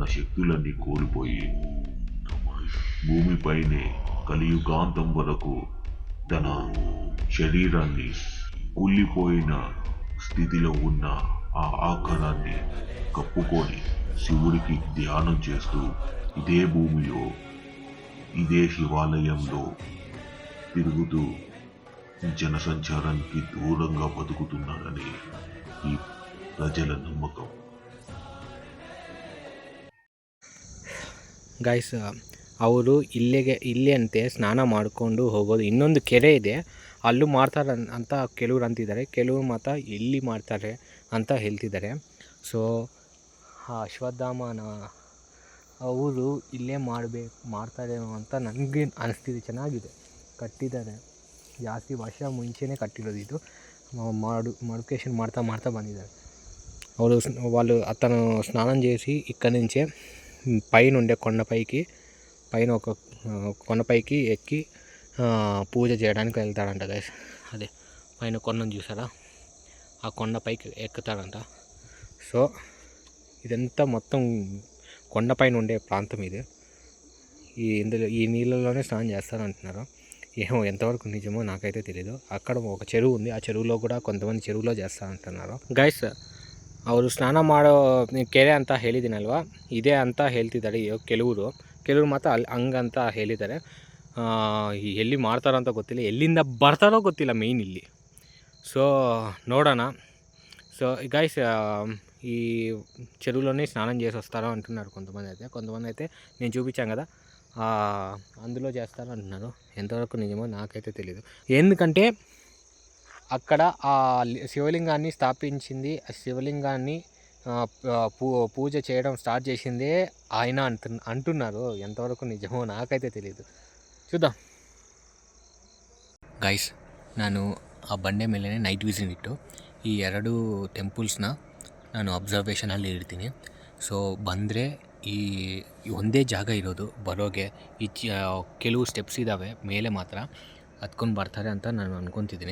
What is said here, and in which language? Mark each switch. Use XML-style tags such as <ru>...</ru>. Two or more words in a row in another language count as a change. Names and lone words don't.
<te>శక్తులన్నీ కోల్పోయి భూమిపైనే కలియుగాంతం వరకు తన శరీరాన్ని కూలిపోయిన స్థితిలో ఉన్న ఆ ఆకారాన్ని కప్పుకొని శివుడికి ధ్యానం చేస్తూ ఇదే భూమిలో ఇదే శివాలయంలో తిరుగుతూ ಜನಸಂಚಾರಾనికి దూరంగా బతుకుతున్నాడని ఈ ప్రజల నమ్మకం.</te> <kn>ಗೈಸ್ ಅವರು ಇಲ್ಲೇ ಅಂತೆ ಸ್ನಾನ ಮಾಡಿಕೊಂಡು ಹೋಗೋದು. ಇನ್ನೊಂದು ಕೆರೆ ಇದೆ, ಅಲ್ಲೂ ಮಾಡ್ತಾರೆ ಅಂತ ಕೆಲವ್ರು ಅಂತಿದ್ದಾರೆ. ಕೆಲವರು ಮಾತ್ರ ಎಲ್ಲಿ ಮಾಡ್ತಾರೆ ಅಂತ ಹೇಳ್ತಿದ್ದಾರೆ. ಸೊ ಅಶ್ವತ್ಥಾಮನ ಅವರು ಇಲ್ಲೇ ಮಾಡ್ತಾರೇನೋ ಅಂತ ನನಗೆ ಅನಿಸ್ತಿದೆ. ಚೆನ್ನಾಗಿದೆ, ಕಟ್ಟಿದ್ದಾರೆ. ಜಾಸ್ತಿ ವರ್ಷ ಮುಂಚೆನೇ ಕಟ್ಟಿರೋದು ಇದು. మాడిఫికేషన్ ಮಾಡ್ತಾ ಬಂದಿದ್ದಾರೆ.</kn> <te>వాళ్ళు అతను స్నానం చేసి ఇక్కడి నుంచే పైన ఉండే కొండపైకి ఒక కొండపైకి ఎక్కి పూజ చేయడానికి వెళ్తాడంట గైస్. అదే పైన కొండను చూసారా, ఆ కొండపైకి ఎక్కుతాడంట. సో ఇదంతా మొత్తం కొండపైన ఉండే ప్రాంతం ఇది. ఈ నీళ్ళలోనే స్నానం చేస్తారంటున్నారు. ఏమో ఎంతవరకు నిజమో నాకైతే తెలీదు. అక్కడ ఒక చెరువు ఉంది, ఆ చెరువులో కూడా కొంతమంది చెరువులో చేస్తాರಂటున్నారు.</te> <kn>ಗೈಸ್ ಅವರು ಸ್ನಾನ ಮಾಡೋ ಕೆರೆ ಅಂತ ಹೇಳಿದ್ದೀನಲ್ವಾ, ಇದೇ ಅಂತ ಹೇಳ್ತಿದ್ದಾರೆ ಕೆಲವರು ಮಾತ್ರ ಹಂಗಂತ ಹೇಳಿದ್ದಾರೆ. ಎಲ್ಲಿ ಮಾಡ್ತಾರೋ ಅಂತ ಗೊತ್ತಿಲ್ಲ, ಎಲ್ಲಿಂದ ಬರ್ತಾರೋ ಗೊತ್ತಿಲ್ಲ ಮೇಯ್ನ್ ಇಲ್ಲಿ. ಸೊ ನೋಡೋಣ.</kn> <en>so guys</en> <te>ఈ చెరువులోనే స్నానం చేసి వస్తారో అంటున్నారు కొంతమంది అయితే నేను చూపించాను కదా అందులో చేస్తారు అంటున్నారు. ఎంతవరకు నిజమో నాకైతే తెలియదు. ఎందుకంటే అక్కడ ఆ శివలింగాన్ని స్థాపించింది, ఆ శివలింగాన్ని పూజ చేయడం స్టార్ట్ చేసిందే ఆయన అంటున్నారు. ఎంతవరకు నిజమో నాకైతే తెలియదు, చూద్దాం ಗೈಸ್.</te> <kn>ನಾನು ಆ ಬಂಡೆ ಮೇಲೆ</kn> <en>night vision</en> <kn>ಇಟ್ಟು ಈ 2 ಟೆಂಪಲ್ಸ್ನ ನಾನು ಅಬ್ಸರ್ವೇಷನಲ್ಲಿ ಇಡ್ತೀನಿ. ಸೊ ಬಂದರೆ ಈ ಒಂದೇ ಜಾಗ ಇರೋದು ಬರೋಗೆ. ಕೆಲವು ಸ್ಟೆಪ್ಸ್ ಇದ್ದಾವೆ ಮೇಲೆ ಮಾತ್ರ ಹತ್ಕೊಂಡು ಬರ್ತಾರೆ ಅಂತ ನಾನು ಅಂದ್ಕೊತಿದ್ದೀನಿ.</kn>